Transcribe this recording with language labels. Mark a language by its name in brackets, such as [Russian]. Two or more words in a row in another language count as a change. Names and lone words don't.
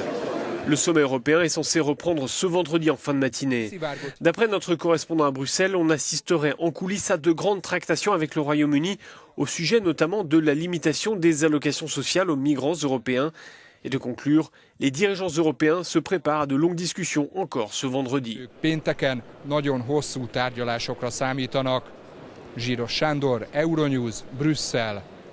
[French] Le sommet européen est censé reprendre ce vendredi en fin de matinée. D'après notre correspondant à Bruxelles, on assisterait en coulisses à de grandes tractations avec le Royaume-Uni au sujet notamment de la limitation des allocations sociales aux migrants européens. Et de conclure, les dirigeants européens se préparent à de longues discussions encore ce vendredi. [Hungarian] Pénteken nagyon hosszú tárgyalásokra számítanak. Zsíros Sándor, Euronews, Brüsszel.